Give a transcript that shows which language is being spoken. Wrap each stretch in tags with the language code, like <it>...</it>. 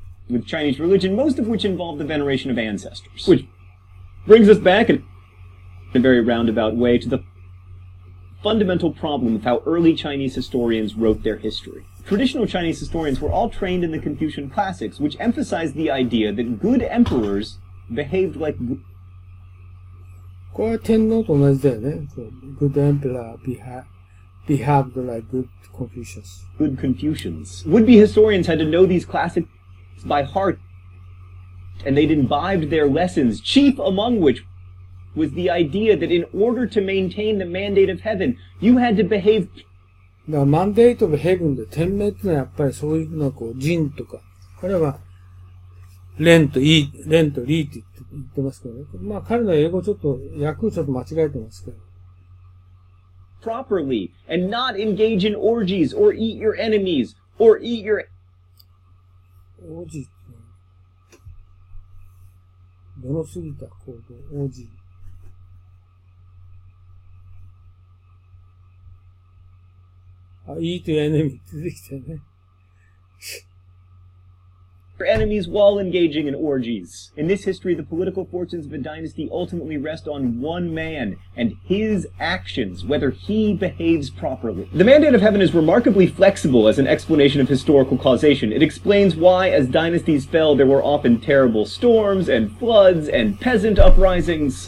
<en>with Chinese religion, most of which involve the veneration of ancestors. Which brings us back in a very roundabout way to the fundamental problem of how early Chinese historians wrote their history. Traditional Chinese historians were all trained in the Confucian classics, which emphasized the idea that good emperors behaved like good...</en> <ja>これは天皇と同じだよね。</ja> <en>Good emperor behaved like good Confucians. Good Confucians. Would-be historians had to know these classics by heart, and they'd imbibed their lessons, chief among which was the idea that in order to maintain the mandate of heaven, you had to behave...</en> <ja>だからマンデートオブヘブンで天命ってのはやっぱりそういうのはこう、仁とか、これは、レンとリーって言ってますけどね。まあ彼の英語ちょっと、訳ちょっと間違えてますけど。</ja> <en>properly, and not engage in orgies, or eat your enemies, or eat your...</en> <ja>オージーって、どの過ぎた行動、オージー。</ja> <en>eat your enemy</en> <ja>って出てきたよね。</ja> <en>enemies while engaging in orgies. In this history, the political fortunes of a dynasty ultimately rest on one man and his actions, whether he behaves properly. The mandate of heaven is remarkably flexible as an explanation of historical causation. It explains why, as dynasties fell, there were often terrible storms and floods and peasant uprisings.</en>